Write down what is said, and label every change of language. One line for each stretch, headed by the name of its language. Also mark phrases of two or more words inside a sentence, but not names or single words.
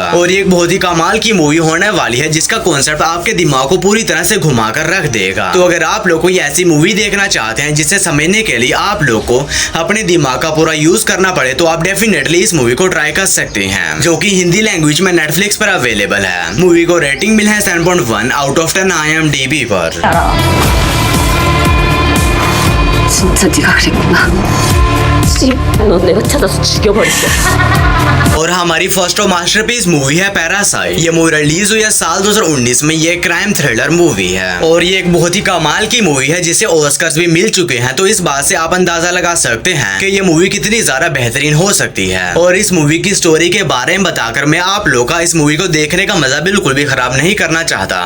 Hindi: और ये एक बहुत ही कमाल की मूवी होने वाली है जिसका कॉन्सेप्ट आपके दिमाग को पूरी तरह से घुमा कर रख देगा। तो अगर आप लोग कोई ऐसी मूवी देखना चाहते हैं जिसे समझने के लिए आप लोग को अपने दिमाग का पूरा यूज करना पड़े तो आप डेफिनेटली इस मूवी को ट्राई कर सकते हैं, जो कि
English: Hindi language
Hindi: में नेटफ्लिक्स पर अवेलेबल है। मूवी को रेटिंग मिला है 7.1
English: out of
Hindi: 10 IMDb पर।
Korean: 진짜 네가 그랬구나. 너 내가 찾아서 죽여버렸어.
Hindi: और हमारी
English: first masterpiece movie
Hindi: है पैरासाइट। ये मूवी रिलीज हुई है साल 2019 में। ये
English: crime thriller movie
Hindi: है और ये एक बहुत ही कमाल की मूवी है जिसे ऑस्कर्स भी मिल चुके हैं। तो इस बात से आप अंदाजा लगा सकते हैं कि ये मूवी कितनी ज्यादा बेहतरीन हो सकती है। और इस मूवी की स्टोरी के बारे में बताकर मैं आप लोग का इस मूवी को देखने का मजा बिल्कुल भी खराब नहीं करना चाहता।